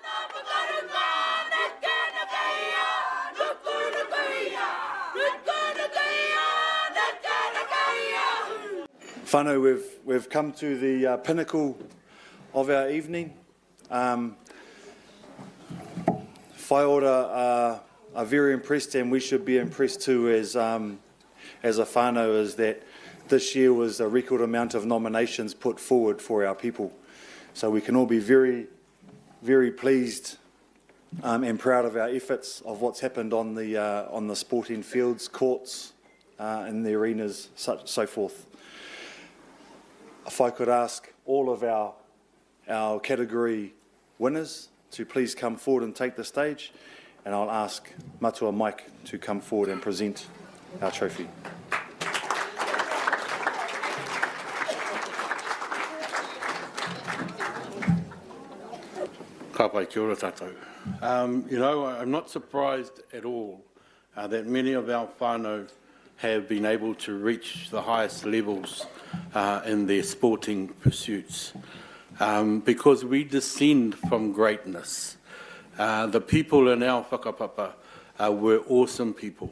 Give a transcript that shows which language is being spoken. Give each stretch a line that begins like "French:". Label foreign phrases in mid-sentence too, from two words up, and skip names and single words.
English: Whānau, we've come to the pinnacle of our evening. Whai ora are very impressed, and we should be impressed too as a whānau, is that this year was a record amount of nominations put forward for our people. So we can all be very, very pleased and proud of our efforts, of what's happened on the sporting fields, courts, in the arenas, so forth. If I could ask all of our category winners to please come forward and take the stage, and I'll ask Matua Mike to come forward and present our trophy.
Māori: Ka pai, kia ora tātou.
English: I'm not surprised at all that many of our whānau have been able to reach the highest levels in their sporting pursuits, because we descend from greatness. The people in our whakapapa were awesome people.